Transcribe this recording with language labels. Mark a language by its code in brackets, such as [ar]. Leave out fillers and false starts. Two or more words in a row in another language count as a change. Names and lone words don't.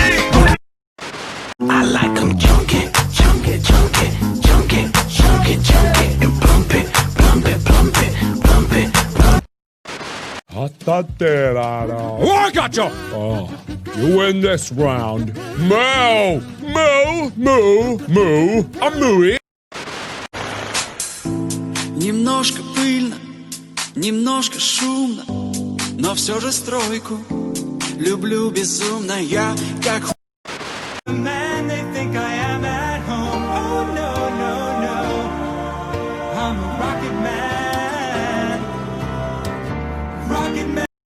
[en] I like them junky, junky, junky, junky, junky, junky, and plump it, plump it, plump it, plump it, plump it. Oh, I gotcha! Oh, you win this round. Moo! Moo! Moo! Moo! I'm mooey. [ru] Немножко пыльно, немножко шумно, но все же стройку люблю безумно я, как [en] Man, they think I am at home. Oh no, no, no, I'm a rocket man. Rocket man.